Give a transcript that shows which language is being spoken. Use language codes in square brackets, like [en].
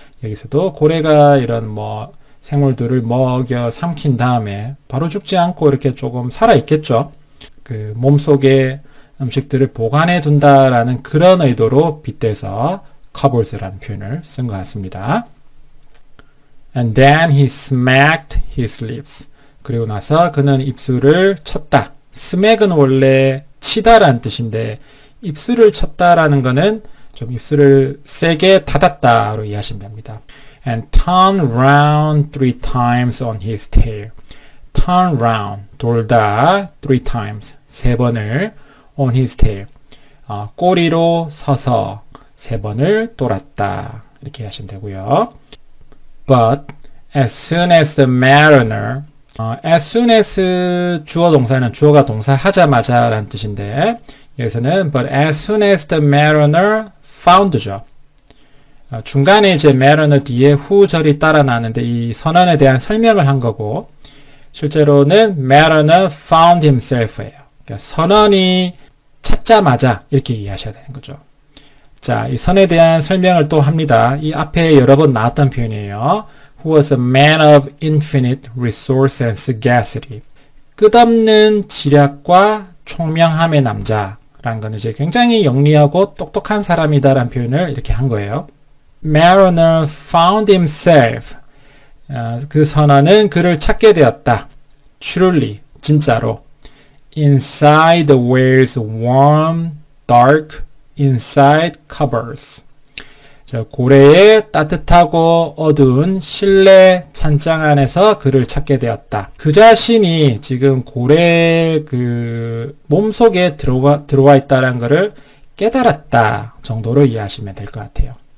[ko] 여기서도 고래가 이런 뭐 생물들을 먹여 삼킨 다음에 바로 죽지 않고 이렇게 조금 살아 있겠죠. 그 몸속에 음식들을 보관해 둔다라는 그런 의도로 빗대서 cupboards라는 표현을 쓴 것 같습니다. [en] And then he smacked his lips. [ko] 그리고 나서 그는 입술을 쳤다. smack은 원래 치다라는 뜻인데 입술을 쳤다라는 거는 좀 입술을 세게 닫았다로 이해하시면 됩니다. [en] And turned round 3 times on his tail. turn round, 돌다 3 times, 3번을 on his tail. [ko] 꼬리로 서서 3번을 돌았다. 이렇게 하시면 되고요. [en] But as soon as the mariner as soon as [ko] 주어 동사는 주어가 동사 하자마자 라는 뜻인데 여기서는 [en] but as soon as the mariner found죠. [ko] 중간에 이제 mariner 뒤에 후절이 따라 나는데 이 선언에 대한 설명을 한 거고 실제로는 [en] mariner found himself [ko] 예요. 그러니까 선언이 찾자마자 이렇게 이해하셔야 되는 거죠. 자, 이 선에 대한 설명을 또 합니다. 이 앞에 여러 번 나왔던 표현이에요. [en] Who was a man of infinite resource and sagacity. [ko] 끝없는 지략과 총명함의 남자라는 건 이제 굉장히 영리하고 똑똑한 사람이다라는 표현을 이렇게 한 거예요. [en] Mariner found himself. [ko] 그 선원은 그를 찾게 되었다. [en] Truly, [ko] 진짜로. [en] Inside the whale's warm, dark, inside cupboards. [ko] 저 고래의 따뜻하고 어두운 실내 찬장 안에서 그를 찾게 되었다. 그 자신이 지금 고래의 그 몸속에 들어와 있다는 것을 깨달았다 정도로 이해하시면 될 것 같아요.